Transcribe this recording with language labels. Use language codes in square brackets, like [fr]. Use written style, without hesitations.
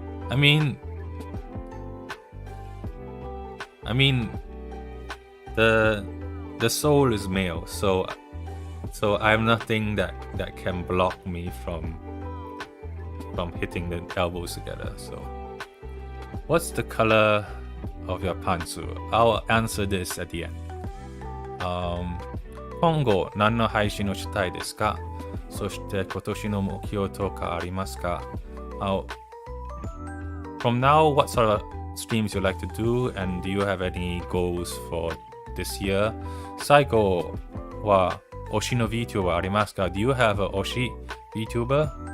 [en] I mean, the soul is male, so I have nothing that can block me from hitting the elbows together. So, what's the color of your pantsu? I'll answer this at the end. [ja] 今後何の配信をしたいですか？そして今年の目標とかありますか？ [en] From now, what sort of streams you like to do, and do you have any goals for this year? [ja] 最後は推しの VTuber ありますか？ [en] Do you have a 推し VTuber?